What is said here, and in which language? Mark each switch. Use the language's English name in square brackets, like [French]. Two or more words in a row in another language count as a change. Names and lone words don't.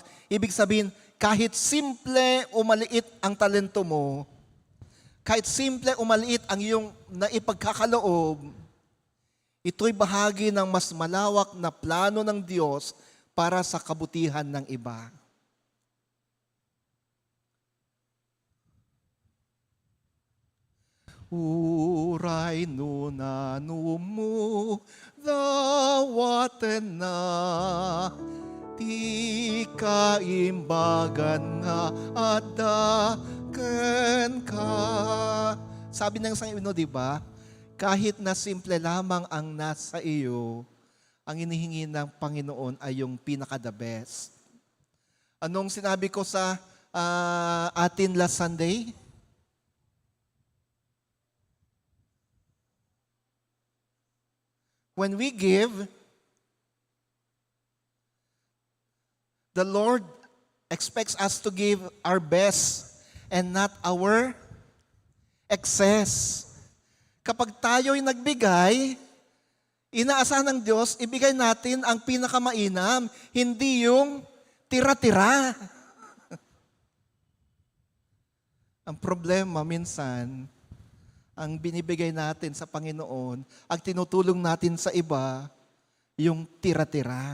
[Filipino] Ibig sabihin, kahit simple o maliit ang talento mo, kahit simple o maliit ang iyong naipagkakaloob, ito'y bahagi ng mas malawak na plano ng Diyos para sa kabutihan ng iba. [Iloko] Uray nunanu mo dawatan na Ti kaimbagan nga at daken ka. [Filipino] Sabi ng isang di ba? Kahit na simple lamang ang nasa iyo, ang inihingi ng Panginoon ay yung pinaka- [English] the best. [Filipino] Anong sinabi ko sa atin [English] last Sunday? When we give, the Lord expects us to give our best and not our excess. [Filipino] Kapag tayo'y nagbigay, inaasahan ng Diyos, ibigay natin ang pinakamainam, hindi yung tira-tira. Ang problema minsan, ang binibigay natin sa Panginoon, ang tinutulong natin sa iba, yung tira-tira.